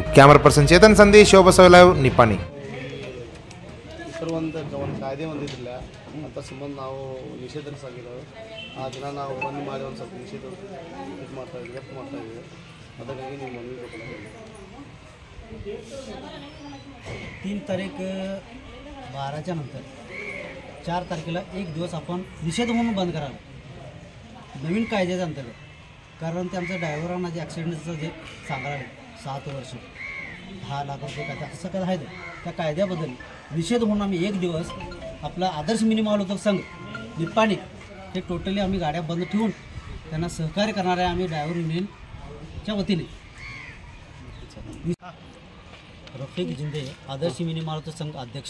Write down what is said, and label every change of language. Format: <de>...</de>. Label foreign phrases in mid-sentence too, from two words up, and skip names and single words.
<kn>ಕ್ಯಾಮರಾ ಪರ್ಸನ್ ಚೇತನ್ ಸಂದೇಶ್, ಶೋಭಾ ಸವಲೈವ್, ನಿಪ್ಪಾಣಿ. ಒಂದು ಕಾಯ್ದೆ ಒಂದಿದ್ದಿಲ್ಲ ಅಂತ ಸಂಬಂಧ ನಾವು ನಿಷೇಧಿಸಿದ್ದೇವೆ. ಆ ದಿನ ನಾವು ಬಂದ್ ಮಾಡಿ ಒಂದು ಸ್ವಲ್ಪ ನಿಷೇಧ ಇದು ಮಾಡ್ತಾ ಇದ್ದೀವಿ. ಅದಕ್ಕಾಗಿ ನೀವು ಮನವಿ ಕೊಡ್ತೀವಿ.</kn> <mr>3 तारीख 12च्या नंतर 4 तारखेला एक दिवस आपण निषेध म्हणून बंद करावा नवीन कायद्याच्या अंतर्गत. कारण ते आमच्या ड्रायव्हरांना जे ॲक्सिडेंटचं जे सांगायला 7 वर्ष 10 लाख रुपये कायदा असं काय आहे त्या कायद्याबद्दल निषेध म्हणून आम्ही एक दिवस आपला आदर्श मिनी मालवाहतूक संघ निप्पाणी हे टोटली आम्ही गाड्या बंद ठेवून त्यांना सहकार्य करणाऱ्या आम्ही ड्रायव्हर युनियनच्या वतीने रफीक जिंदे, आदर्श मिनी मालवाहतूक संघ अध्यक्ष.</mr>